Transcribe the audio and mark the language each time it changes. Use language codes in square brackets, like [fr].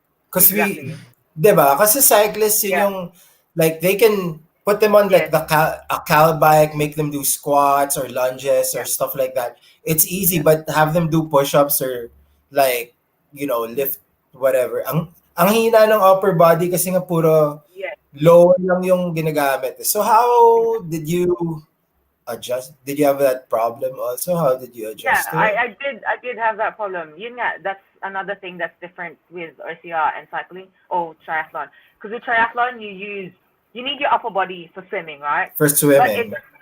[en] Cause [tl] diba? Kasi [en] cyclists yung they can put them on a cal bike, make them do squats or lunges or stuff like that. It's easy, but have them do push-ups or lift whatever. [tl] Ang hina ng upper body kasi nga puro lower lang yung ginagamit. [en] So how did you adjust? Did you have that problem also? How did you adjust? I did have that problem. That's another thing that's different with OCR and cycling or triathlon. Because with triathlon, you need your upper body for swimming, right? For swimming.